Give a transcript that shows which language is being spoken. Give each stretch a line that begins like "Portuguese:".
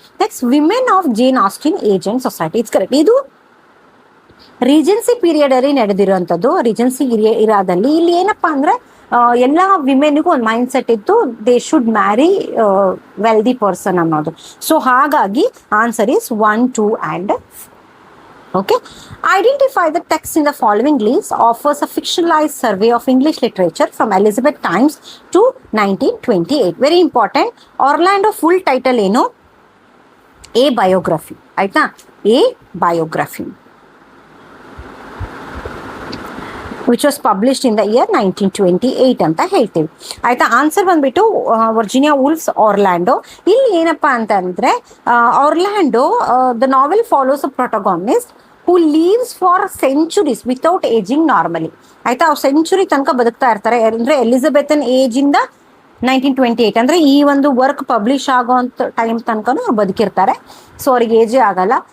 English: Next women of Jane Austen age and society. It's correct.
Kannada: ಇದು Regency period ಅಲ್ಲಿ ನಡೆದಿರುವಂಥದ್ದು. Regency ಇರಾದಲ್ಲಿ ಇಲ್ಲಿ ಏನಪ್ಪಾ ಅಂದ್ರೆ ಎಲ್ಲ ವಿಮೆನ್ಗೂ ಒಂದು ಮೈಂಡ್ ಸೆಟ್ ಇತ್ತು,
English: they should marry wealthy person
Kannada: ಅನ್ನೋದು. ಸೊ ಹಾಗಾಗಿ
English: Answer is 1, 2 and 4. Okay, identify the text in the following list offers a fictionalized survey of English literature from Elizabeth times to 1928. Very important. Orlando full title ಏನು? A biography. ಆಯ್ತಾ, A biography, which was published in the year 1928
Kannada: ಅಂತ ಹೇಳ್ತೀವಿ. ಆಯ್ತಾ, answer ಬಂದ್ಬಿಟ್ಟು
English: Virginia Woolf's Orlando.
Kannada: ಇಲ್ಲಿ ಏನಪ್ಪಾ ಅಂತಂದ್ರೆ
English: Orlando the novel follows a protagonist who lives for centuries without aging normally.
Kannada: ಆಯ್ತಾ, ಅವ್ರು ಸೆಂಚುರಿ ತನಕ ಬದುಕ್ತಾ ಇರ್ತಾರೆ. ಅಂದ್ರೆ ಎಲಿಜಬೆಥನ್ ಏಜ್ ಇಂದ 1928 ಅಂದ್ರೆ ಈ ಒಂದು ವರ್ಕ್ ಪಬ್ಲಿಷ್ ಆಗೋಂಥ ಟೈಮ್ ತನಕನೂ ಅವ್ರು ಬದುಕಿರ್ತಾರೆ. ಸೊ ಅವ್ರಿಗೆ ಏಜೇ ಆಗಲ್ಲ.